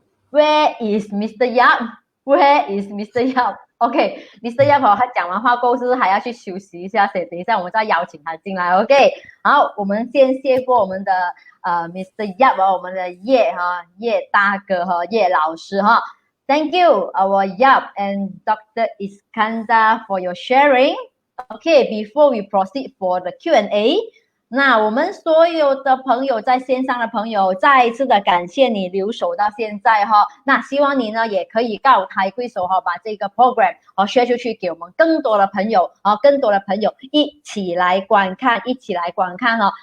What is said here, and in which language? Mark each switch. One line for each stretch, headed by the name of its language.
English: Where is Mr. Yap？Where is Mr. Yap？OK，Mr.
Chinese: Yap 他讲完话过后，是不是还要去休息一下？等一下我们再邀请他进来。 OK， 好，我们先谢过我们的Mr. Yap 我们的叶大哥叶老师哈。
English: Thank you, our Yap and Dr. Iskandar for your sharing. Okay, before we proceed for the Q&A,
Chinese: 那我们所有的朋友在线上的朋友，再一次的感谢你留守到现在哈。那希望你呢也可以高抬贵手哈，把这个 program share 出去给我们更多的朋友一起来观看哈。